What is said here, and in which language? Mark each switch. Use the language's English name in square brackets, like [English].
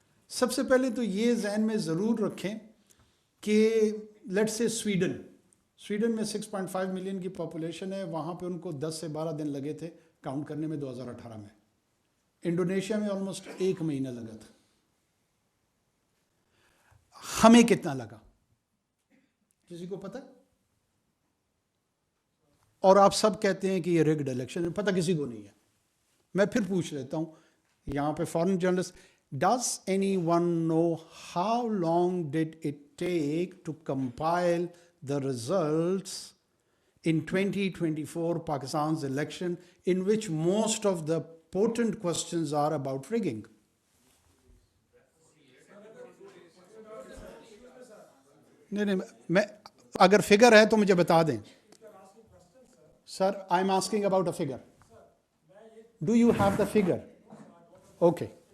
[Urdu] سب سے پہلے تو یہ ذہن میں ضرور رکھیں کہ لیٹس سے سویڈن میں 6.5 ملین کی پاپولیشن ہے، وہاں پہ ان کو 10 سے 12 دن لگے تھے کاؤنٹ کرنے میں 2018 میں. انڈونیشیا میں آلموسٹ 1 مہینہ لگا تھا. ہمیں کتنا لگا کسی کو پتہ؟ اور آپ سب کہتے ہیں کہ یہ ریگڈ الیکشن ہے، پتہ کسی کو نہیں ہے. میں پھر پوچھ لیتا ہوں یہاں پہ foreign journalist, [English] does anyone know how long did it take to compile the results in 2024 Pakistan's election, in which most of the potent questions are about rigging? [Urdu] نہیں میں اگر فگر ہے تو مجھے بتا دیں. [English] Sir, I'm asking about a figure. Do you have the figure? Okay.